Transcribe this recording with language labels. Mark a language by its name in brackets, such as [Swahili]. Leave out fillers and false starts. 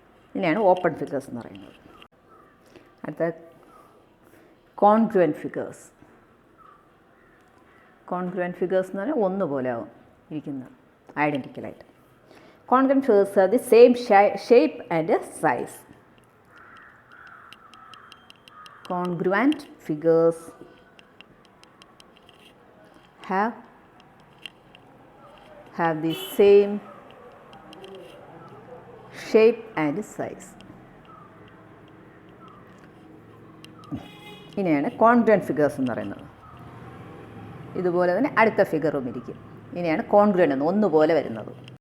[Malayalam] ഇതിനെയാണ് open figures എന്ന് പറയുന്നത്. അടുത്ത കോൺഗ്രുവൻറ്റ് ഫിഗേഴ്സ്. കോൺഗ്രുവൻറ്റ് ഫിഗേഴ്സ് എന്ന് പറഞ്ഞാൽ ഒന്നുപോലെ ആവും ഇരിക്കുന്നത്, ഐഡൻറ്റിക്കലായിട്ട്. [English] Congruent figures are the same shape and size. Congruent figures have the same shape and size. [Malayalam] ഇനിയാണ് കോൺഗ്രുവൻറ്റ് ഫിഗേഴ്സ് എന്ന് പറയുന്നത്. ഇതുപോലെ തന്നെ അടുത്ത ഫിഗറും ഇരിക്കും. ഇനിയാണ് കോൺഗ്രുവൻ്റ് എന്ന് ഒന്നുപോലെ വരുന്നത്.